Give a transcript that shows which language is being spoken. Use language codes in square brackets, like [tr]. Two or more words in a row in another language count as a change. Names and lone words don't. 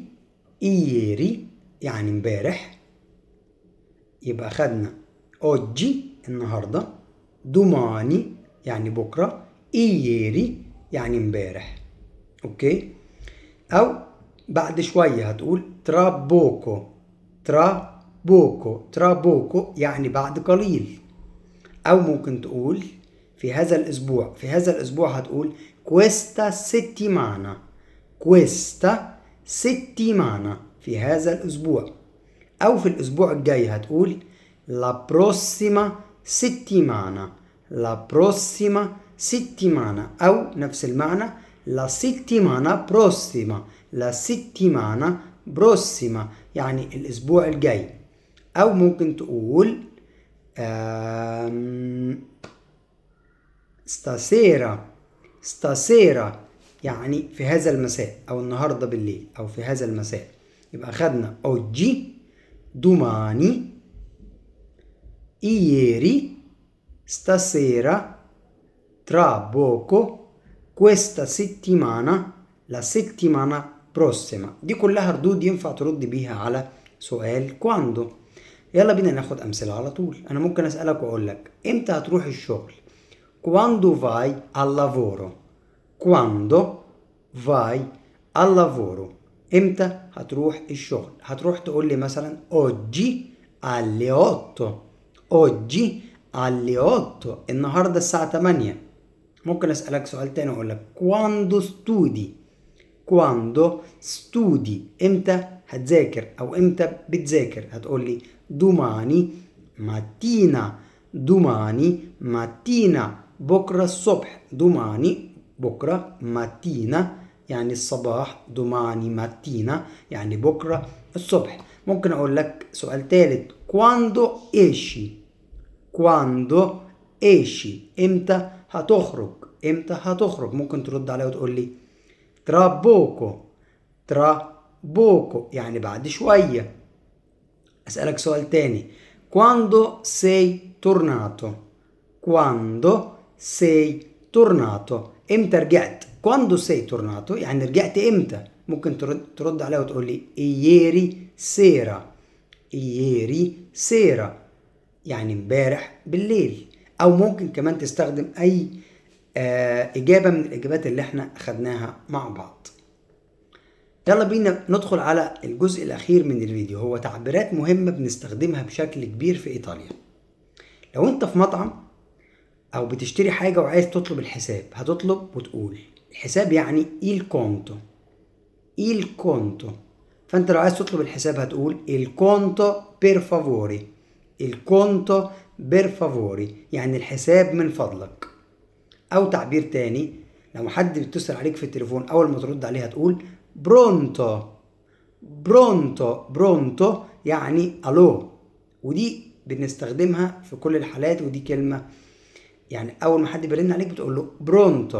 [ar] اييري يعني امبارح. يبقى خدنا oggi النهاردة، domani يعني بكرة، ieri يعني امبارح. اوكي. او بعد شوية هتقول [it] tra poco. tra poco. tra poco [ar] يعني بعد قليل. او ممكن تقول في هذا الاسبوع. في هذا الاسبوع هتقول [it] questa settimana. questa settimana [ar] في هذا الاسبوع. او في الاسبوع الجاي هتقول [it] la prossima settimana. la prossima settimana [ar] او نفس المعنى [it] la settimana prossima. la settimana prossima [ar] يعني الاسبوع الجاي. او ممكن تقول stasera. stasera يعني في هذا المساء او النهارده بالليل او في هذا المساء. يبقى خدنا [it] oggi, domani, ieri, stasera, tra poco, questa settimana, la settimana prossima. [ar] دي كلها ردود ينفع ترد بيها على سؤال quando. يلا بينا ناخد أمثلة على طول. أنا ممكن أسألك وأقول لك إمتى هتروح الشغل؟ [it] Quando vai al lavoro? Quando vai al lavoro. [ar] إمتى هتروح الشغل؟ هتروح تقول لي مثلا [it] oggi alle 8. oggi alle 8. [ar] النهاردة الساعة 8. ممكن أسألك سؤال تاني وأقول لك [it] quando studi. quando studi. [ar] إمتى هتذاكر أو إمتى بتذاكر؟ هتقول لي [it] domani mattina. domani mattina. [ar] بكرة الصبح. domani بكرة mattina يعني الصباح. [it] domani mattina [ar] يعني بكرة الصبح. ممكن أقول لك سؤال ثالث [it] quando esci. quando esci. [ar] إمتى هتخرج؟ إمتى هتخرج؟ ممكن ترد عليا وتقول لي [it] tra poco. tra poco [ar] يعني بعد شوية. أسألك سؤال تاني [it] quando sei tornato. quando sei tornato. [ar] إمتى رجعت؟ [it] quando sei tornato [ar] يعني رجعت إمتى؟ ممكن ترد عليها وتقول لي [it] ieri sera. ieri sera [ar] يعني امبارح بالليل. أو ممكن كمان تستخدم أي إجابة من الإجابات اللي احنا أخدناها مع بعض. يلا بينا ندخل على الجزء الأخير من الفيديو، هو تعبيرات مهمة بنستخدمها بشكل كبير في إيطاليا. لو أنت في مطعم أو بتشتري حاجة وعايز تطلب الحساب، هتطلب وتقول الحساب يعني [it] il conto. il conto. [ar] فأنت لو عايز تطلب الحساب هتقول [it] il conto per favore. il conto per favore [ar] يعني الحساب من فضلك. أو تعبير تاني، لو حد بيتصل عليك في التليفون أول ما ترد عليه هتقول pronto. [it] pronto. pronto [ar] يعني ألو. ودي بنستخدمها في كل الحالات، ودي كلمة يعني أول ما حد بيرن عليك بتقول له pronto.